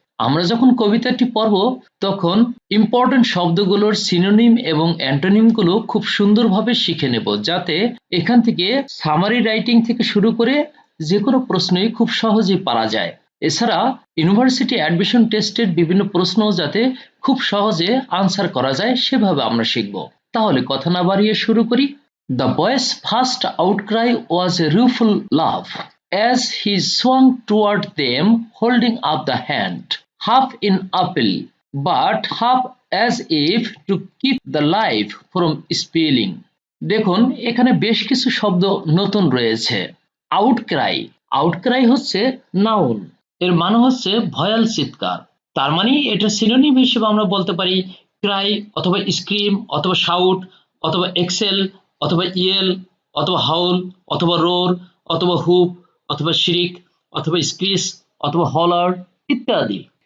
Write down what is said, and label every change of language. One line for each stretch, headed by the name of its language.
Bangla: আমরা যখন কবিতাটি পড়ব তখন ইম্পর্টেন্ট শব্দগুলোর সিনোনিম এবং অ্যান্টোনিমগুলো খুব সুন্দরভাবে শিখে নেব, যাতে এখান থেকে সামারি রাইটিং থেকে শুরু করে যে কোনো প্রশ্নই খুব সহজেই পারা যায়। এছাড়া ইউনিভার্সিটি অ্যাডমিশন টেস্টের বিভিন্ন প্রশ্ন যাতে খুব সহজে আনসার করা যায় সেভাবে আমরা শিখব। তাহলে কথা না বাড়িয়ে শুরু করি।
English: The boy's first outcry was a rueful laugh as he swung toward them, holding up the hand, half in appeal, but half as if to keep the life from spilling.
Bangla: দেখুন এখানে বেশ কিছু শব্দ নতুন রয়েছে। আউটক্রাই, আউটক্রাই হচ্ছে নাউন, এর মানে হচ্ছে ভয়াল চিৎকার। তার মানে এটা সিনোনিম হিসেবে আমরা বলতে পারি ক্রাই অথবা স্ক্রিম অথবা শাউট অথবা এক্সেল অথবা ইয়েল অথবা হাউল অথবা রোর অথবা হুপ অথবা শিরিক অথবা স্ক্রিস অথবা হলার ইত্যাদি।